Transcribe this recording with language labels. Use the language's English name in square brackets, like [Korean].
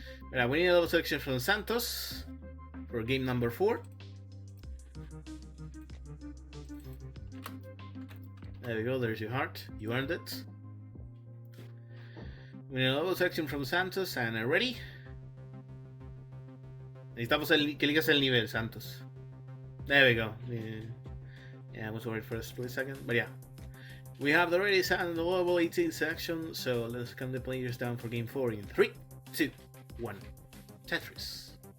[Spanish] Mira, [English] we need a double selection from Santos for game number 4. There we go. There's your heart. You earned it. We need a double selection from Santos and ready. [Spanish] Necesitamos que elijas el nivel, Santos. [English] There we go. Yeah, I was worried for a split second, but yeah. We have the ready and the level 18 section, so let's count the players down for game 4 in 3, 2, 1. Tetris.